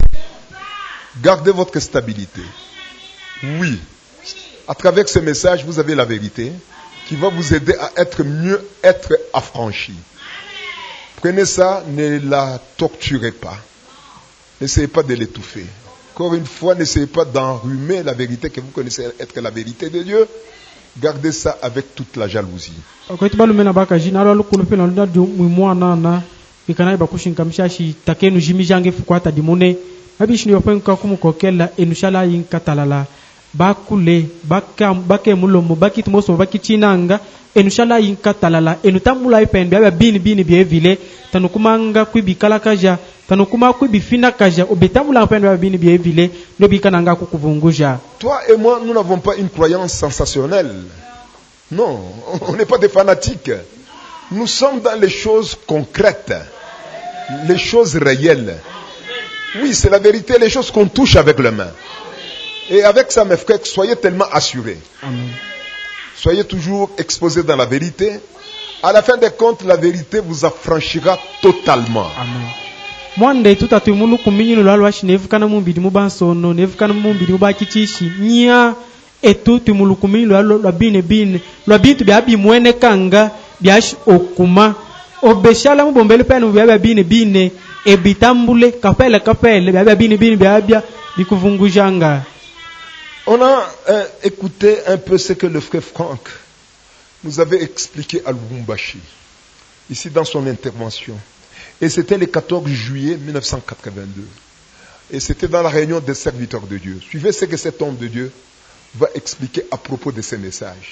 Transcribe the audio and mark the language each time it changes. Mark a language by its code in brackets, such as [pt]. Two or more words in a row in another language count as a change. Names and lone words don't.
[fr] Gardez votre stabilité. Oui, à travers ce message, vous avez la vérité qui va vous aider à être mieux, être affranchi. Prenez ça, ne la torturez pas. N'essayez pas de l'étouffer. Encore une fois, n'essayez pas d'enrhumer la vérité que vous connaissez être la vérité de Dieu. Gardez ça avec toute la jalousie. [lu] Bakule bake mulomo bakiti moso bakitinanga enushala yinkatalala enutamula ipende aba bini bievile tanukumanga kwibikala kaja tanukuma kwibifina kaja obetamula ipende aba bini bievile nobikananga kukuvunguja. [fr] Toi et moi, nous n'avons pas une croyance sensationnelle. Non, on n'est pas des fanatiques. Nous sommes dans les choses concrètes, les choses réelles. Oui, c'est la vérité, les choses qu'on touche avec les mains. Et avec ça, mes frères, soyez tellement assurés. Amen. Soyez toujours exposés dans la vérité. À la fin des comptes, la vérité vous affranchira totalement. [lu] Amen. Mwande tutatumulu kuminyino lalwashi nevukana mumbidi mubansono nevukana mumbidi mubakichishi nya etu tumulu kuminyino lwa bine lwa bintu byabi mwene kanga byashi okuma obeshala mubombele pano byaba bine ebitambule kapele byaba bine byabya bikuvungujanga. [fr] On a écouté un peu ce que le frère Franck nous avait expliqué à Lubumbashi, ici dans son intervention. Et c'était le 14 juillet 1982. Et c'était dans la réunion des serviteurs de Dieu. Suivez ce que cet homme de Dieu va expliquer à propos de ces messages.